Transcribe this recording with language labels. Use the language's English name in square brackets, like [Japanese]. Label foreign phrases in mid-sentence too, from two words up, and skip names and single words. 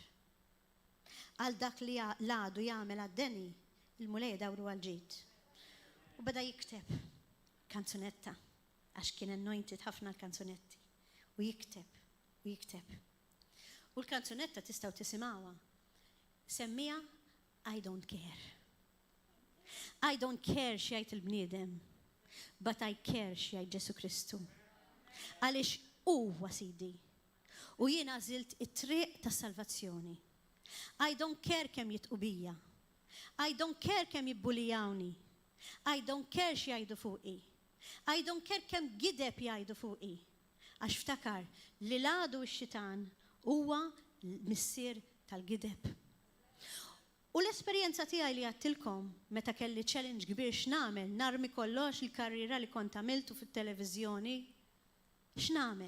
[Maltese] Għal dak li l-għadu jagħmel għad-deni, il-mulej dawru għal-ġid. U beda jikteb kanzunetta, għax kien anointed ħafna l-kanzunetti. U jikteb. U l-kanzunetta tistaw tisimgħuha. [English] Semmija I don't care. I don't care [Maltese] x'jgħid il-bniedem, [English] but I care [Maltese] x'jgħid Ġesu Kristu. Għaliex huwa Sidi. U jien għażilt it-triq tas-salvazzjoni. [English] I don't care [Maltese] kemm jitqu bija. [English] I don't care [Maltese] kemm jibbulijawni. [English] I don't care [Maltese] x'jgħidu fuqi. [English] I don't care [Maltese] kemm gideb jgħidu fuqi. Għax ftakar li l-għadu x-xitan huwa l-missier tal-gideb. U l-esperjenza tiegħi li għattilkom meta kelli challenge kbir x'nagħmel, narmi kollox il-karriera li kont għamiltu fit-televiżjoni, x'nagħmel?